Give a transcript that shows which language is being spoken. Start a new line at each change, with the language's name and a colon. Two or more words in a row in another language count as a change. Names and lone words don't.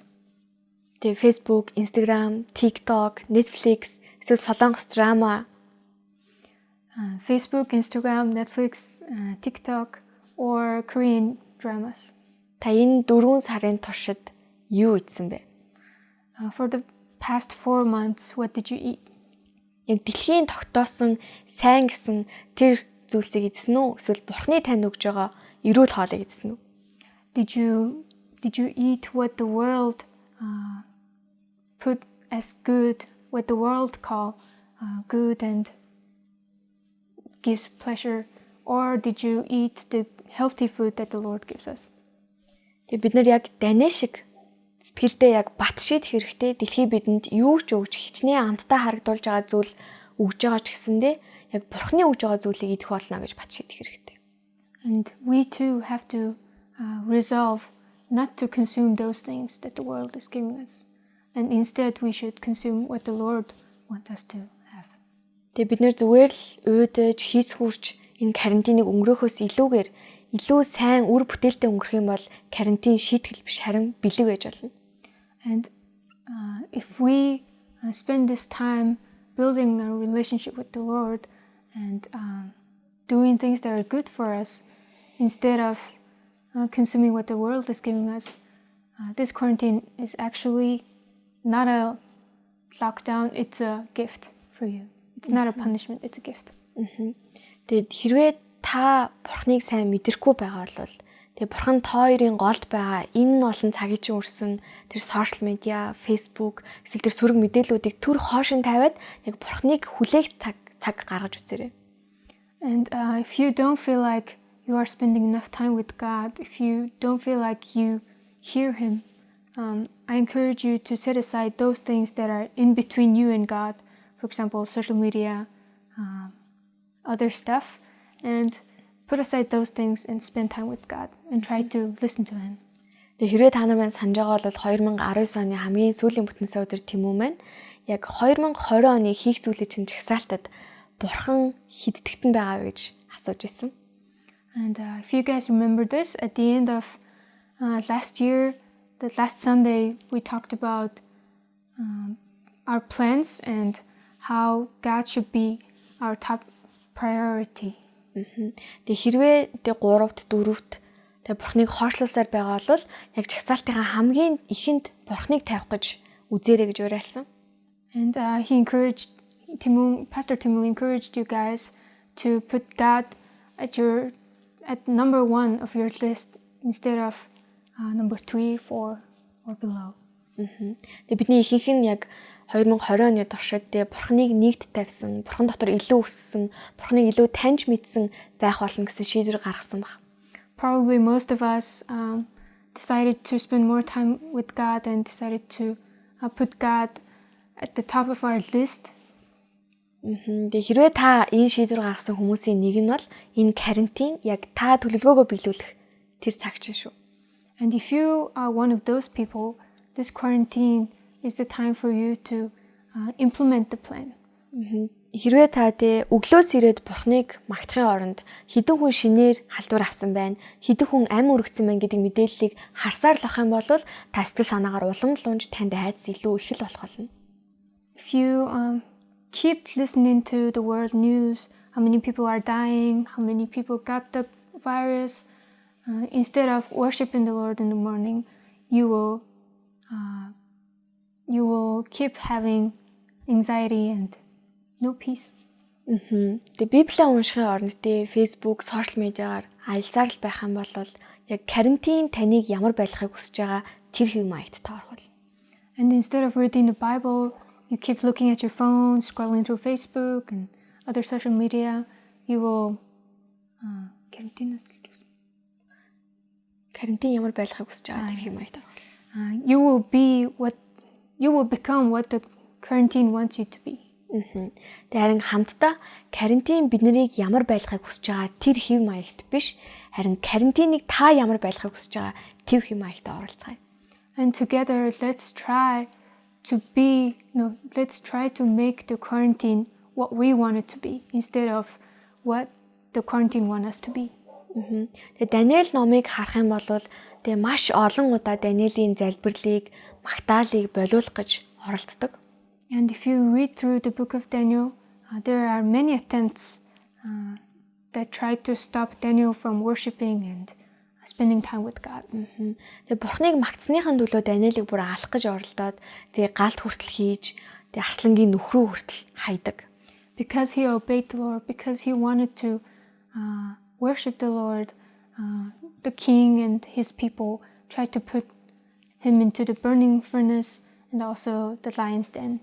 Mongolian: Тэгээ Facebook, Instagram, TikTok, Netflix, эсвэл солонгос драма.
English: Facebook, Instagram, Netflix, TikTok, or Korean dramas.
Mongolian: Та энэ 4 сарын туршид юу идсэн бэ?
English: For the past 4 months, what did you eat?
Mongolian: Яг дэлхийн тогтоосон сайн гэсэн тэр зүйлсийг идсэн үү? Эсвэл Бурхны танд өгж байгаа эрүүл хоолыг идсэн үү?
English: Did you eat what the world put as good, what the world call good and gives pleasure, or did you eat the healthy food that the Lord gives us?
Mongolian: Тэгээ бид нар яг данэ шиг сэтгэлдээ яг бат шийдэх хэрэгтэй. Дэлхий бидэнд юу ч өгч хичнээн амттай харагдуулж байгаа зүйл өгж байгаа ч гэсэндээ яг Бурхны өгж байгаа зүйлийг идэх болно гэж бат шийдэх хэрэгтэй.
English: And we too have to resolve not to consume those things that the world is giving us. And instead we should consume what the Lord wants us to have.
Mongolian: Тэгээ бид нэр зүгээр л уйдаж хийцгүүрч энэ карантиныг өнгөрөөхөөс илүүгээр илүү сайн үр бүтээлтэй өнгөрөх юм бол карантин шийтгэл биш харин бэлэг байж болно.
English: And if we spend this time building a relationship with the Lord and doing things that are good for us instead of consuming what the world is giving us, this quarantine is actually not a lockdown, it's a gift for you. It's not a punishment, it's a gift.
Mongolian: Тэгээд хэрвээ та Бурхныг сайн мэдрэхгүй байгаа бол тэгээ Бурхан та хоёрын голд байгаа энэ олон цагийн чинь өрсөн тэр
English: social media,
Mongolian: Facebook, эсвэл тэр сөрөг мэдээллүүдийг түр хоошин тавиад яг Бурхныг хүлээх цаг гаргаж үзээрэй.
English: And if you don't feel like you are spending enough time with God, if you don't feel like you hear Him, I encourage you to set aside those things that are in between you and God. For example, social media, other stuff, and put aside those things and spend time with God and try to listen to Him.
Mongolian: Тэгээ хэрвээ та нар маань санаж байгаа бол 2019 оны хамгийн сүүлийн бүтэнсэ өдөр тийм үү мэн яг 2020 оны хийх зүйлийн чинь жагсаалтад Бурхан хиддэгтэн байгаа гэж асууж ирсэн.
English: And if you guys remember this, at the end of last year, the last Sunday, we talked about our plans and how God should be our top priority.
Mongolian: Тэгээ хэрвээ тэг 3-т 4-т тэг Бурхныг хоошлуулсаар байгаа бол яг жагсаалтынхаа хамгийн ихэнд Бурхныг тавих гэж үзээрэй гэж уриалсан.
English: And Pastor Timo encouraged you guys to put God at number 1 of your list instead of number 3, 4 or below.
Mongolian: Тэгээ бидний ихэнх нь яг 2020 оны туршид тэгээ бурхныг нэгт тавьсан, бурхан дотор илүү өссөн, бурхныг илүү таньж мэдсэн байх болно гэсэн шийдвэр гаргасан баг.
English: Probably most of us decided to spend more time with God and decided to put God at the top of our list.
Mongolian: Тэгээ хэрвээ та энэ шийдвэр гаргасан хүмүүсийн нэг нь бол энэ карантин яг та төлөвлөгөөгөө биелүүлэх тэр цаг чинь шүү.
English: And if you are one of those people, this quarantine is the time for you to implement the plan.
Mongolian: Хэрвээ та өглөөс ирээд бурхныг магтахын оронд хэдэн хүн шинээр халдвар авсан байна, хэдэн хүн амь өргөцсөн байна гэдэг мэдээллийг харсаар л ах юм бол та сэтгэл санаагаар улам лунж танд айдас илүү их л болох болно.
English: If you keep listening to the world news, how many people are dying, how many people got the virus, instead of worshiping the Lord in the morning, you will keep having anxiety and no peace.
Mongolian: Тэгээ Библийг уншихын оронд Facebook,
English: social media-
Mongolian: гаар аялсаар л байх юм бол яг карантин таныг ямар байлгахыг хүсэж байгаа тэр хэв маягт та орох болно.
English: And instead of reading the Bible, you keep looking at your phone, scrolling through Facebook and other social media, you will
Mongolian: карантин ямар байлгахыг хүсэж байгаа тэр хэв маягт орох болно.
English: You will become what the quarantine wants you to be.
Mongolian: Тэгээ харин хамтдаа карантин биднийг ямар байлгахыг хүсэж байгаа тэр хэв маягт биш, харин карантиныг та ямар байлгахыг хүсэж байгаа тэр хэв маягт оролцгаая.
English: And together let's try to make the quarantine what we want it to be instead of what the quarantine want us to be.
Mongolian: Тэгээ Даниэл номыг харах юм бол тэгээ маш олон удаа Даниэлийн залбирлыг, магтаалыг болиулах гэж оролддог.
English: And if you read through the book of Daniel, there are many attempts that try to stop Daniel from worshiping and spending time with God.
Mongolian: Тэгээ бурхныг магтсныхын төлөө Даниэлийг бүр алах гэж оролдоод тэгээ галт хүртэл хийж, тэгээ арслангийн нүх рүү хүртэл хайдаг.
English: Because he obeyed the Lord, because he wanted to worship the Lord, the king and his people tried to put him into the burning furnace and also the lion's den.